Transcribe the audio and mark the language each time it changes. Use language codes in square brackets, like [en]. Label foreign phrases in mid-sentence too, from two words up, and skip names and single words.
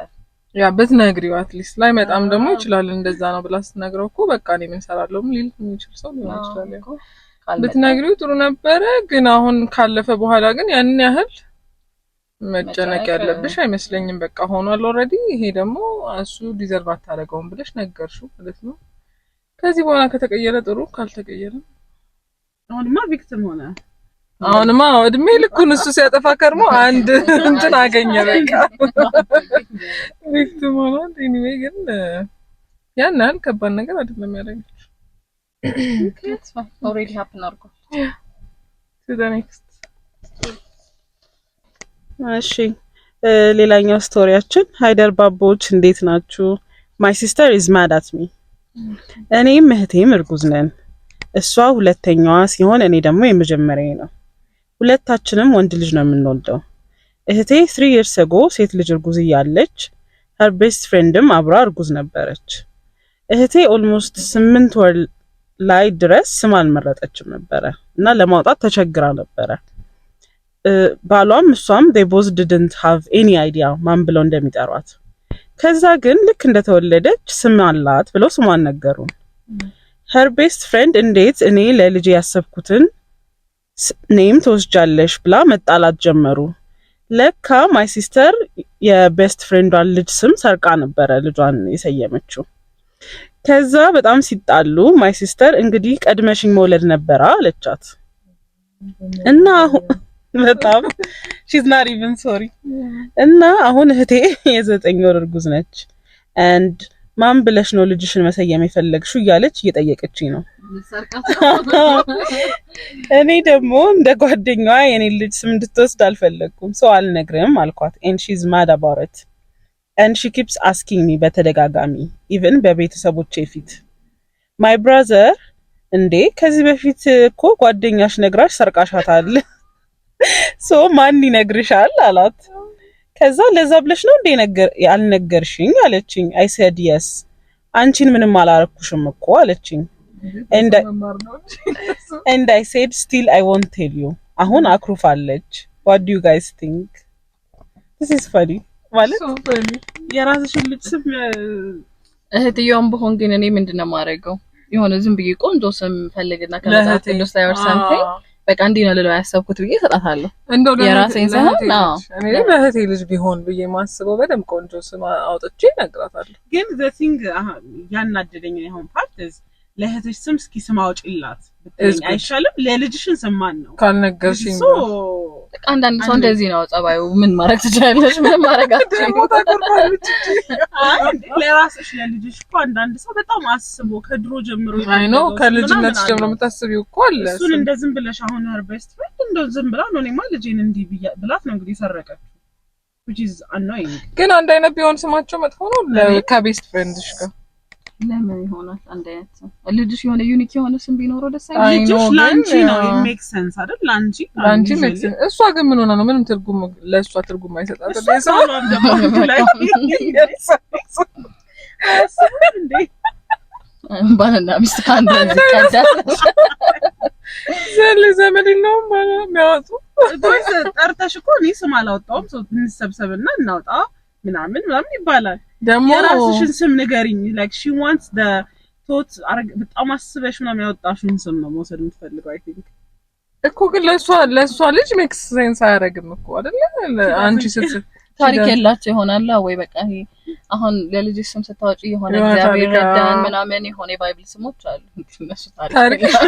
[am] ያ በትነግሪው አትሊስት ላይ መጣም ደግሞ ይችላል እንደዛ ነው ብላ ስትነግረው እኮ በቃ እኔ ምን ሰራለሁ ሊል የሚችል ሰው ሊሆን ይችላል በትነግሪው ጥሩ ነበር ግን አሁን ካለፈ በኋላ ግን ያን ያህል መጨነቅ ያለብሽ አይመስለኝም በቃ ሆኗል ኦሬዲ ይሄ ደግሞ እሱ ዲዘርቭ አታረጋውም ብለሽ ነገርሽው ማለት ነው ከዚህ በኋላ ከተቀየረ ጥሩ ካልተቀየረ አሁንማ ቪክቲም ሆነ አሁንማ እድሜ ልኩን እሱ ሲያጠፋ ከርሞ አንድ እንትን አገኘ በቃ ቪክቲም ሆነ anyway ግን ያን ያህል ከባድ ነገር አይደለም ያደረገች [en] it's fine already happened አርጎ to the next [am] እሺ ሌላኛው ስቶሪያችን ሃይደር ባቦች እንዴት ናችሁ [en] my sister is mad at me [am] እኔም እህቴም እርጉዝ ነን እሷ ሁለተኛዋ ሲሆን እኔ ደግሞ የመጀመሪያዬ ነው ሁለታችንም ወንድ ልጅ ነው የምንወልደው እህቴ [en] 3 years ago [am] ሴት ልጅ እርጉዝ እያለች [en] her best friendም [am] አብራ እርጉዝ ነበረች እህቴ almost 8 ወር ላይ ድረስ ስም አልመረጠችም ነበር እና ለማውጣት ተቸግራ ነበር ባሏም እሷም [en] they both didn't have any idea [am] ማን ብለው እንደሚጠሯት ከዛ ግን ልክ እንደተወለደች ስም አላት ብለው ስሟን ነገሩን [en] her best friend [am] እንዴት እኔ ለልጄ ያሰብኩትን ኔም ተወስጃለሽ ብላ መጣላት ጀመሩ ለካ [en] my sister best friend [am] ልጅ ስም ሰርቃ ነበር ልጇን የሰየመችው ከዛ በጣም ሲጣሉ [en] my sister [am] እንግዲህ ቀድመሽኝ መውለድ ነበር አለቻት እና በጣም [en] she's not even sorry [am] እና አሁን እህቴ የ9 ወር እርጉዝ ነች and ማን ብለሽ ነው ልጅሽን መሰየም የፈለግሽው እያለች እየጠየቀችኝ ነው እኔ ደግሞ እንደ ጓደኛዋ የኔ ልጅ ስም እንድትወስድ አልፈለኩም ሰው አልነግርም አልኳት [en] and she's mad about it and she keeps asking me [am] በተደጋጋሚ even በቤተሰቦቼ ፊት [en] my brother [am] እንዴ ከዚህ በፊት እኮ ጓደኛሽ ነግራሽ ሰርቃሻታል so ማን ይነግርሻል አላት ከዛ ለዛ ብለሽ ነው እንዴ ያልነገርሽኝ አለችኝ [en] I said yes [am] አንቺን ምንም አላረኩሽም እኮ አለችኝ [en] and I said still I won't tell you [am] አሁን አክሩፋለች [en] what do you guys think this is funny [am] ማለት የራስሽን ልጅ ስም እህትየውም በሆን ግን እኔ ምንድነው ማረገው የሆነ ዝም ብዬ ቆንጆ ስም ፈልግና ከመጣት ቅዱስ ላይ [en] or something [am] በቃ እንዴ ነው ልለው ያሰብኩት ብዬ ሰጣታለሁ እንደው የራሴን ሳይሆን እኔ ለእህቴ ልጅ ቢሆን ብዬ ማስበው በደም ቆንጆ ስም አውጥቼ ነግራታለሁ ግን [en] the thing [am] ያናደደኝ ነው ፓርት ለእህትሽ ስም እስኪ ስም አውጪላት ብትለኝ አይሻልም ለልጅሽን ስም ማን ነው ካልነገርሽኝ አንዳንድ ሰው እንደዚህ ነው ጸባዩ ምን ማድረግ ትችላለሽ ምን ማድረግ አትችይም ለራስሽ ለልጅሽ እኮ አንዳንድ ሰው በጣም አስቦ ከድሮ ጀምሮ አይ ነው ከልጅነትሽ ጀምሮ የምታስቢው እኮ አለ እሱን እንደዝም ብለሽ አሁን [en] her best friend [am] እንደዝም ብላ ነው እኔማ ልጄን እንዲህ ብላት ነው እንግዲህ ሰረቀችው [en] which is annoying [am] ግን አንድ አይነት ቢሆን ስማቸው መጥፎ ነው [en] best friend [am] ጋር ለምን ይሆናል አንድ አይነት ልጅሽ የሆነ ዩኒክ የሆነ ስም ቢኖረው ደስ አይልም ልጅሽ ላንቺ ነው [en] make sense [am] አይደል ላንቺ [en] make sense [am] እሷ ግን ምን ሆነ ነው ምንም ትርጉም ለሷ ትርጉም አይሰጣትም ለሰው ላይ ባልና ሚስት ካንተ ዝቀዳ ዘመድ ነው ማለት የሚያወጡ ጠርተሽ እኮ እኔ ስም አላወጣውም ሰው እንሰብሰብና እናውጣ ምናምን ይባላል ደሞ የራስሽን ስም ንገሪኝ [en] like she wants the thought [am] በጣም አስበሽ ምናምን ያወጣሽውን ስም ነው መውሰድ የምትፈልገው [en] I think [am] እኮ ግን ለሷ ልጅ [en] makes sense [am] አያደርግም እኮ አይደለ? አንቺ ስትል ታሪክ የላቸው ይሆናል ወይ በቃ ይሄ አሁን ለልጅ ስም ስታወጪ የሆነ እግዚአብሔር ረዳን ምናምን የሆነ የባይብል ስሞች አሉ እነሱ ታሪክ